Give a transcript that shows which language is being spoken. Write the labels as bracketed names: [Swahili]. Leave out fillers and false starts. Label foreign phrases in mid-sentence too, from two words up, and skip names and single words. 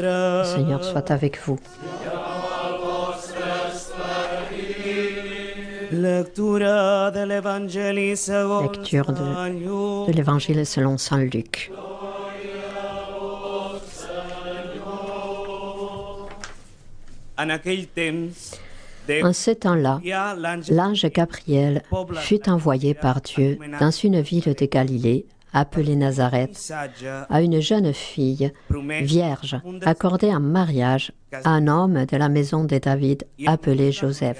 [French] Le Seigneur soit avec vous. [Catalan] Lectura de l'Evangeli segons [French] Lecture de l'Évangile selon saint Luc. [Catalan] En aquell temps, [French] En ce temps-là, l'ange Gabriel fut envoyé par Dieu dans une ville de Galilée appelée Nazareth, à une jeune fille vierge accordée en mariage à un homme de la maison de David appelé Joseph.